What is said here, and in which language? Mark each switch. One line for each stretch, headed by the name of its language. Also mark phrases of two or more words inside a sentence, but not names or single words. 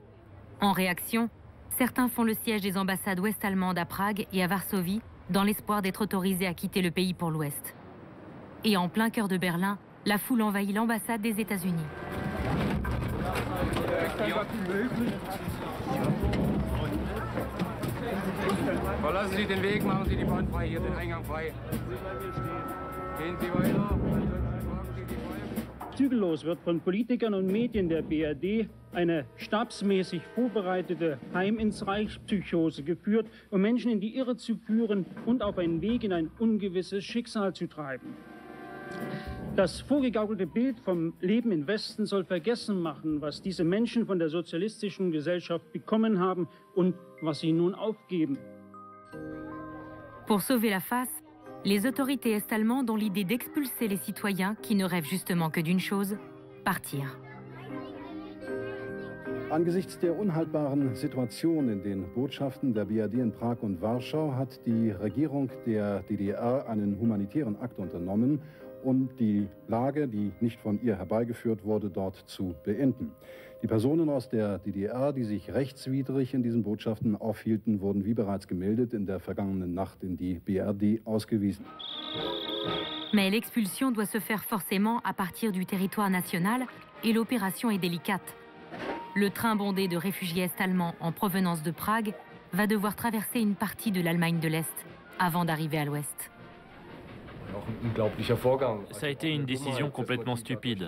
French: En réaction, certains font le siège des ambassades ouest-allemandes à Prague et à Varsovie dans l'espoir d'être autorisés à quitter le pays pour l'Ouest. Et en plein cœur de Berlin, la foule envahit l'ambassade des États-Unis.
German: Verlassen Sie den Weg, machen Sie die Bahn frei, hier den Eingang frei. Gehen Sie weiter. Zügellos wird von Politikern und Medien der BRD eine stabsmäßig vorbereitete Heim ins Reich Psychose geführt, um Menschen in die Irre zu führen und auf einen Weg in ein ungewisses Schicksal zu treiben. Das vorgegaukelte Bild vom Leben im Westen soll vergessen machen, was diese Menschen von der sozialistischen Gesellschaft bekommen haben und was sie nun aufgeben.
French: Pour sauver la face, les autorités est-allemandes ont l'idée d'expulser les citoyens qui ne rêvent justement que d'une chose, partir.
German: Angesichts der unhaltbaren Situation in den Botschaften der BRD in Prag und Warschau hat die Regierung der DDR einen humanitären Akt unternommen, um die Lage, die nicht von ihr herbeigeführt wurde, dort zu beenden. Die Personen aus der DDR, die sich rechtswidrig in diesen Botschaften aufhielten, wurden, wie bereits gemeldet, in der vergangenen Nacht in die BRD ausgewiesen.
French: Mais l'expulsion doit se faire forcément à partir du territoire national et l'opération est délicate. Le train bondé de réfugiés est-allemands en provenance de Prague va devoir traverser une partie de l'Allemagne de l'Est avant d'arriver à l'Ouest. Ça a été une décision complètement stupide.